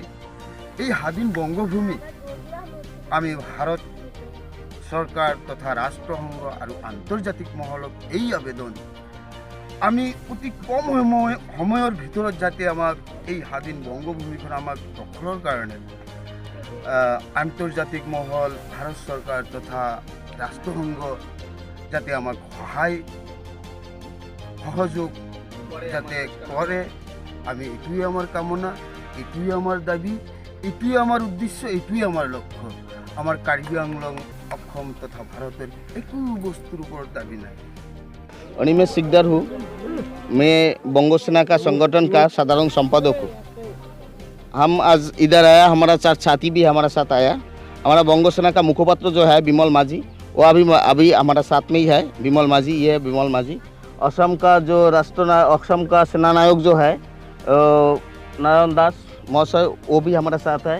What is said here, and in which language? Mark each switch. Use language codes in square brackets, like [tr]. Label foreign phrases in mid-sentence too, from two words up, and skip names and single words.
[as] এই স্বাধীন বঙ্গভূমি আমি ভাৰত চৰকাৰ তথা ৰাষ্ট্ৰসংঘ আৰু আন্তৰ্জাতিক মহলক এই আবেদন আমি অতি কম সময়ৰ ভিতৰত যাতে আমাক এই স্বাধীন বঙ্গভূমিখন আমাক দখলৰ কাৰণে আন্তৰ্জাতিক মহল ভাৰত চৰকাৰ তথা ৰাষ্ট্ৰসংঘ যাতে আমাক সহযোগ যাতে কৰে আমি এইটোৱে আমাৰ কামনা এইটোৱে আমাৰ দাবী এইটোৱে আমাৰ উদ্দেশ্য এইটোৱে আমাৰ লক্ষ্য আমাৰ কাৰ্বি আংলং অসম তথা ভাৰতের একো বস্তুর উপর দাবি নাই अनिमेश सिकदर हूँ। [hi] मैं बंगो सेना का संगठन का साधारण संपादक हूँ। हम आज इधर आया, हमारा चार साथी भी हमारा साथ आया। हमारा बंगो सेना का मुखपात्र जो है विमल माझी, वो अभी हमारा साथ में ही है। विमल माझी, ये है विमल माझी। असम का जो असम का सेना नायक जो है नारायण दास मौसय, वो भी हमारा साथ है।